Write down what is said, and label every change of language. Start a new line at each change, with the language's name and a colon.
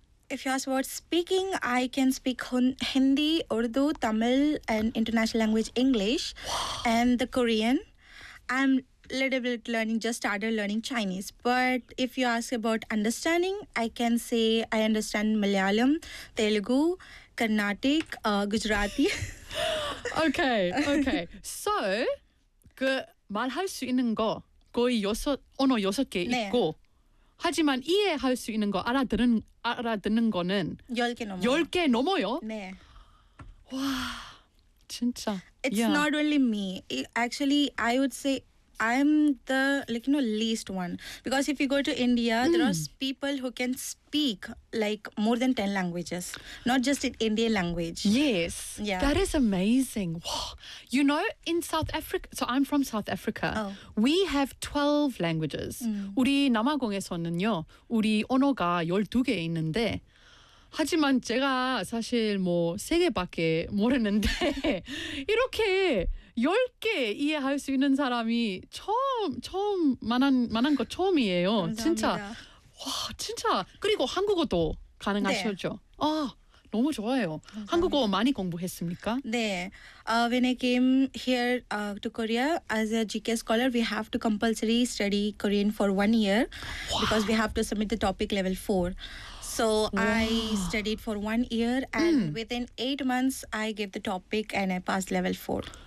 English: If you ask about speaking, I can speak Hindi, Urdu, Tamil, and international language English, and the Korean. I'm a little bit just started learning Chinese. But if you ask about understanding, I can say I understand Malayalam, Telugu, Carnatic, Gujarati. Okay.
Korean: So, 그 말할 수 있는 거 거의 여섯 개 있고. 네. 하지만 이해할 수 있는 거 알아듣는 거는 10개 넘어요. 네. 와. 진짜.
English: It's not only me. Actually, I would say I'm the least one, because if you go to India, there are people who can speak like more than 10 languages, not just in Indian language. Yes. Yeah. That is amazing. Wow. You know, in South Africa, so I'm from South Africa. Oh. We have 12 languages. Mm.
Korean: 우리 남아공에서는요, 우리 언어가 12개 있는데, 하지만 제가 사실 뭐 3개밖에 모르는데 이렇게 10개 이해할 수 있는 사람이 처음 만한 거 처음이에요. 감사합니다. 진짜. 와, 진짜. 그리고 한국어도 가능하셨죠? 네. 아, 너무 좋아요. 감사합니다. 한국어 많이 공부했습니까? 네.
English: When I came here to Korea as a GK scholar, we have to compulsory study Korean for 1 year because we have to submit the topic level 4. So I studied for 1 year and within 8 months, I gave the topic and I passed level 4.